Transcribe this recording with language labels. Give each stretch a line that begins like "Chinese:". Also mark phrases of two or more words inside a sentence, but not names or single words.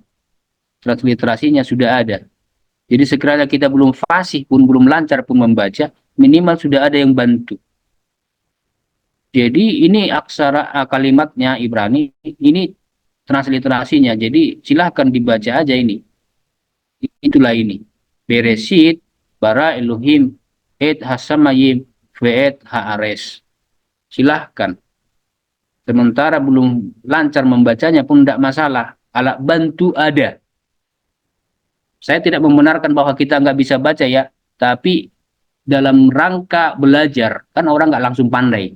Indonesian: Transliterasinya sudah ada. Jadi sekiranya kita belum fasih pun, belum lancar pun membaca, minimal sudah ada yang bantu. Jadi ini aksara kalimatnya Ibrani, ini transliterasinya. Jadi silahkan dibaca aja ini. Itulah ini.
Hebrew: בראשית ברא אלהים את השמים ואת הארץ.
Indonesian: Silahkan. Sementara belum lancar membacanya pun tidak masalah. Alat bantu ada. Saya tidak membenarkan bahwa kita nggak bisa baca ya, tapi dalam rangka belajar, kan orang nggak langsung pandai.